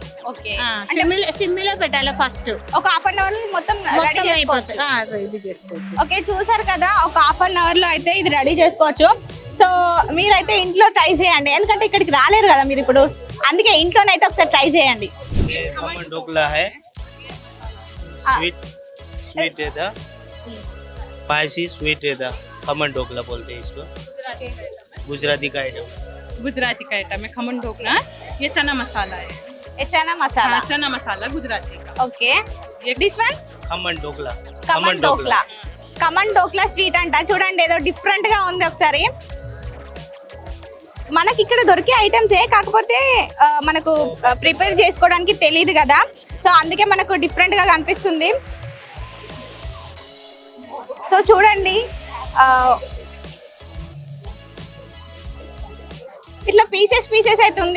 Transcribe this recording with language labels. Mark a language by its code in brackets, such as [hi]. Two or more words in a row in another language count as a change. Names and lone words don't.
[te] ఓకే. సిమ్మిలో పెట్టాలి ఫస్ట్. ఒక [en] half an hour [te] మొత్తం రెడీ అయిపోతుంది. ఇది చేసుకోవచ్చు. ఓకే చూసారు కదా, ఒక [en] half an hour [te] లో అయితే ఇది రెడీ చేసుకోవచ్చు. సో మీరైతే ఇంట్లో ట్రై చేయండి, ఎందుకంటే ఇక్కడికి రాలేరు కదా మీరు ఇప్పుడు, అందుకే ఇంట్లోనైతే ఒకసారి ట్రై చేయండి. [hi] खमन ढोकला है, स्वीट रहता, [en] spicy sweet [hi] रहता, खमन ढोकला बोलते हैं इसको, गुजराती का आइटम है खमन ढोकला. ये चना मसाला है. ये चना मसाला. हाँ, चना मसाला गुजराती का. [en] okay this one [hi] खमन ढोकला. [te] కమన్ ఢోక్లా. కమన్ ఢోక్లా స్వీట్ అంట. చూడండి ఏదో డిఫరెంట్ గా ఉంది. ఒకసారి మనకి ఇక్కడ దొరికే ఐటమ్సే, కాకపోతే మనకు ప్రిపేర్ చేసుకోవడానికి తెలియదు కదా, సో అందుకే మనకు డిఫరెంట్ గా కనిపిస్తుంది. సో చూడండి ఇట్లా పీసెస్ అయితే ఉంది.